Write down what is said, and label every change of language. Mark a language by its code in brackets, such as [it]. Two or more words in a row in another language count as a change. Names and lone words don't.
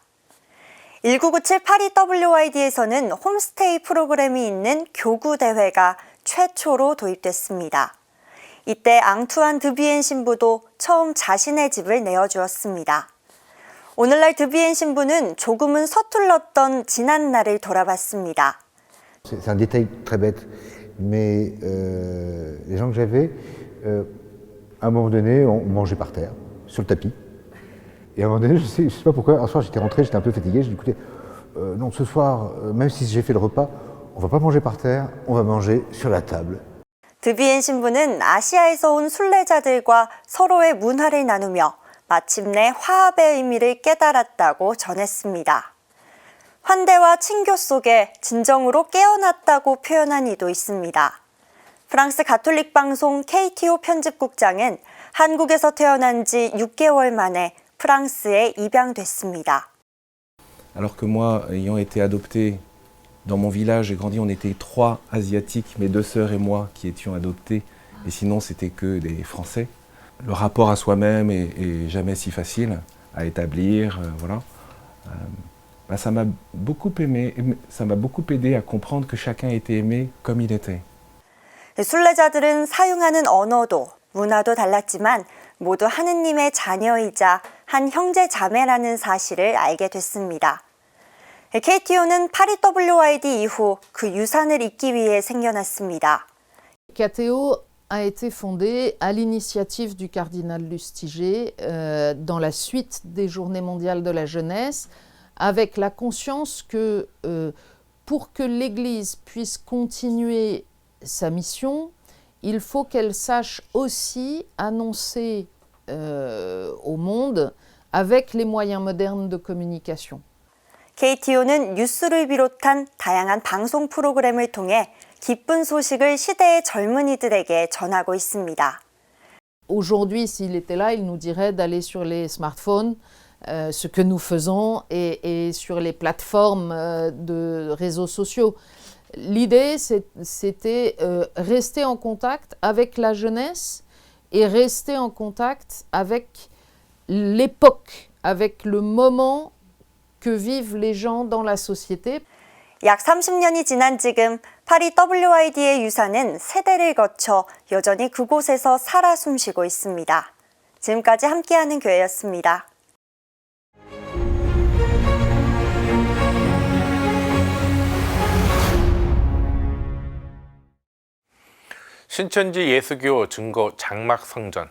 [ko] 1997 파리 WID에서는 홈스테이 프로그램이 있는 교구대회가 최초로 도입됐습니다. 이때 앙투안 드비엔 신부도 처음 자신의 집을 내어주었습니다. 오늘날 드비엔 신부는 조금은 서툴렀던 지난 날을 돌아봤습니다. [fr] C'est un détail très bête, mais les gens que j'avais À un moment donné, on mangeait par terre, sur le tapis. Et à un moment donné, je sais pas pourquoi, un soir j'étais rentré, j'étais un peu fatigué, j'ai dit écoutez, non, ce soir, même si j'ai fait le repas, on va pas manger par terre, on va manger sur la table. [ko] 드비엔 신부는 아시아에서 온 순례자들과 서로의 문화를 나누며 마침내 화합의 의미를 깨달았다고 전했습니다. 환대와 친교 속에 진정으로 깨어났다고 표현한 이도 있습니다. 프랑스 가톨릭 방송 KTO 편집국장은 한국에서 태어난 지 6개월 만에 프랑스에 입양됐습니다. [fr] Alors que moi, ayant été adopté dans mon village, j'ai grandi, on était 3 Asiatiques, mes 2 sœurs et moi qui étions adoptés, et sinon c'était que des Français. Le rapport à soi-même est jamais si facile à établir, voilà. Ça m'a beaucoup aimé, ça m'a beaucoup aidé à comprendre que chacun était aimé comme il était. [ko] 순례자들은 사용하는 언어도 문화도 달랐지만 모두 하느님의 자녀이자 한 형제 자매라는 사실을 알게 됐습니다. KTO는 파리 WYD 이후 그 유산을 잇기 위해 생겨났습니다. [fr] KTO a été fondée à l'initiative du cardinal Lustiger dans la suite des Journées mondiales de la jeunesse, avec la conscience que pour que l'Église puisse continuer sa mission, il faut qu'elle sache aussi annoncer au monde avec les moyens modernes de communication. [ko] KTO는 뉴스를 비롯한 다양한 방송 프로그램을 통해 기쁜 소식을 시대의 젊은이들에게 전하고 있습니다. [fr] Aujourd'hui, s'il était là, il nous dirait d'aller sur les smartphones, ce que nous faisons, et sur les plateformes de réseaux sociaux. L'idée, c'était rester en contact avec la jeunesse et rester en contact avec l'époque, avec le moment que vivent les gens dans la société. [ko] 약 30년이 지난 지금 파리 WYD의 유산은 세대를 거쳐 여전히 그곳에서 살아 숨쉬고 있습니다. 지금까지 함께하는 교회였습니다. 신천지 예수교 증거 장막성전.